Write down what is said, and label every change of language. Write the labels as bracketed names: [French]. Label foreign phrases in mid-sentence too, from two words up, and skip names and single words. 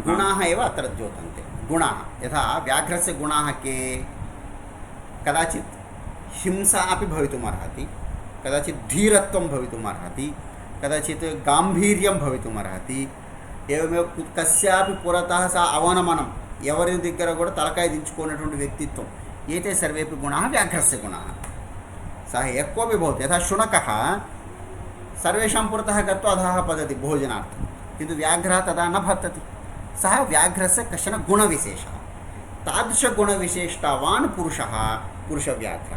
[Sanskrit] गुणाः एव अत्र द्योतन्ते। गुणाः यथा व्याघ्रस्य गुणाः के? कदाचित् हिंसा अपि भवितुमर्हति, कदाचित् धीरत्वं भवितुमर्हति, कदाचित् गाम्भीर्यं भवितुमर्हति। एवमेव कस्यापि पुरतः सा अवनमनं, [Telugu] ఎవరి దగ్గర కూడా తలకాయ దించుకునేటువంటి వ్యక్తిత్వం, [Sanskrit] एते सर्वेपि गुणाः व्याघ्रस्य गुणाः। सः यः कोऽपि भवतु, यथा शुनकः सर्वेषां पुरतः गत्वा अधः पतति भोजनार्थं, किन्तु व्याघ्रः तदा न पतति। सः व्याघ्रस्य कश्चन गुणविशेषः। तादृशगुणविशेषतावान् पुरुषः पुरुषव्याघ्रः।